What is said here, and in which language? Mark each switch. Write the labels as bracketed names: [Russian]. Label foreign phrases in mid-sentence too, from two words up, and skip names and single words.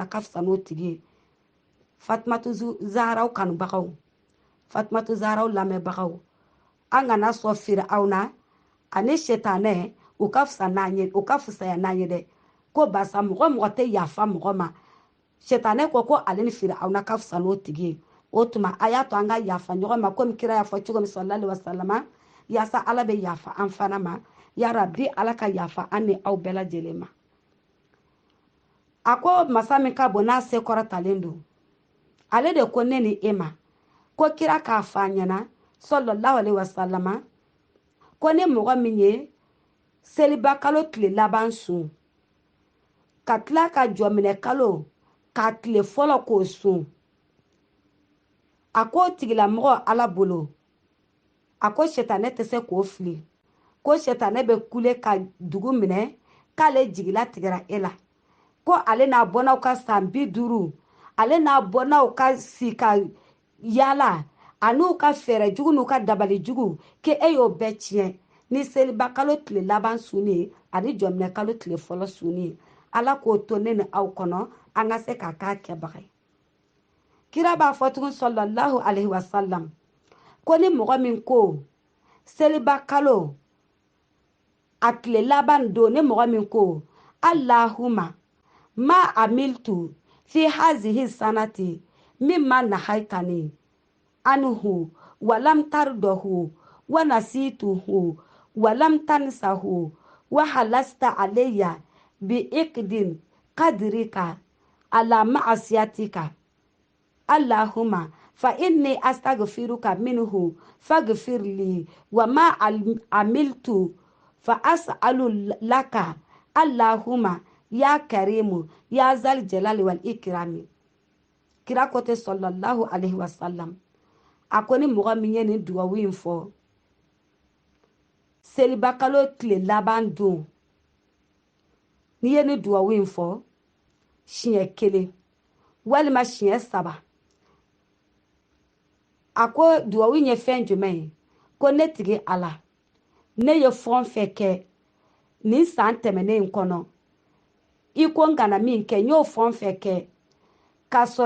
[Bambara] ka fisa n'o tigi ye Fatumatu Zaharaw kanubagaw Fatumatu Zaharaw lamɛnbagaw an kana sɔn Firauna ani Shetane u ka fisa n'an ye u ka fisaya n'an ye dɛ ko barisa mɔgɔ tɛ yafa mɔgɔ ma Shetane ko ale ni Firauna ka fisa n'o tigi ye o tuma a y'a to an ka yafa ɲɔgɔn ma komi kira y'a fɔ cogo min [Arabic] صلى الله عليه وسلم [Bambara] yaasa ala bɛ yafa an fana ma [Arabic] يا رب [Bambara] ala ka yafa an ni aw bɛɛ lajɛlen ma a ko masa min ka bon n'a se kɔrɔtalen don ale de ko ne ni e ma ko kira k'a fɔ an ɲɛna [Arabic] صلى الله عليه وسلم [Bambara] ko ne mɔgɔ min ye seliba kalo tile laban sun ka tila ka jɔminɛ kalo ka tile fɔlɔ k'o sun a ko tigilamɔgɔ ala bolo a ko Shetane tɛ se k'o fili ko Shetane bɛ kule ka dugu minɛ k'ale jigila tigɛra e la ko ale n'a bɔnnaw ka san 50 ale n'a bɔnnaw ka si ka yala an'u ka fɛɛrɛ jugu n'u ka dabali jugu ke e y'o bɛɛ tiɲɛ ni seliba kalo tile laban sunni ani jɔminɛ kalo tile fɔlɔ sunni ala k'o to ne ni aw kɔnɔ an ka se k'a k'a kɛbaga ye kira b'a fɔ tugun [Arabic] صلى الله عليه وسلم [Bambara] ko ni mɔgɔ min ko seliba kalo a tile laban don ni mɔgɔ min ko [Arabic] اللهم ما عملت في هذه السنة مما نهيتني عنه ولم ترضه ونسيته ولم تنسه وحلست علي بعقد قدرتك على معصيتك اللهم فإني أستغفرك منه فاغفر لي وما عملت فأسأل لك اللهم يا كريم يا ذا الجلال والإكرام [Bambara] kira kote sallallahu alaihi wasallam a ko ni mɔgɔ min ye nin dugawu in fɔ seliba kalo tile laban don ni ye nin dugawu in fɔ siɲɛ 1 walima siɲɛ 3 a ko dugawu in ye fɛn jumɛn ye ko ne tigi ala ne ye fɛn fɛn kɛ nin san tɛmɛnen kɔnɔ i ko n kana min kɛ n y'o fɛn fɛn kɛ k'a sɔrɔ